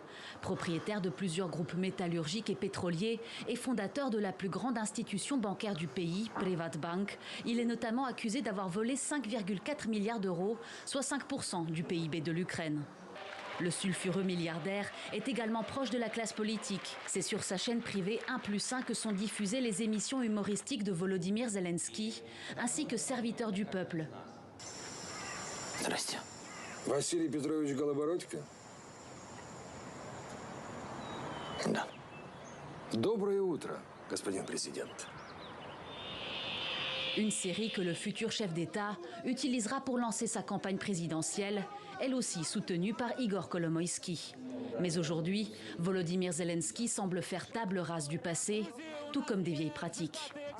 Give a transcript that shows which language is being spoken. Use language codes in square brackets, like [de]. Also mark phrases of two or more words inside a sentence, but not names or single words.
[fr] Propriétaire de plusieurs groupes métallurgiques et pétroliers et fondateur de la plus grande institution bancaire du pays, Privatbank, il est notamment accusé d'avoir volé 5,4 milliards d'euros, soit 5% du PIB de l'Ukraine. Le sulfureux milliardaire est également proche de la classe politique. C'est sur sa chaîne privée 1+1 que sont diffusées les émissions humoristiques de Volodymyr Zelensky, ainsi que Serviteur du peuple. [ru] Здрасте. Василий Петрович Голобородько? Да. Доброе утро, господин президент. [fr] Une série que le futur chef d'État utilisera pour lancer sa campagne présidentielle, elle aussi soutenue par Igor Kolomoïski. Mais aujourd'hui, Volodymyr Zelensky semble faire table rase du passé, tout comme des vieilles pratiques.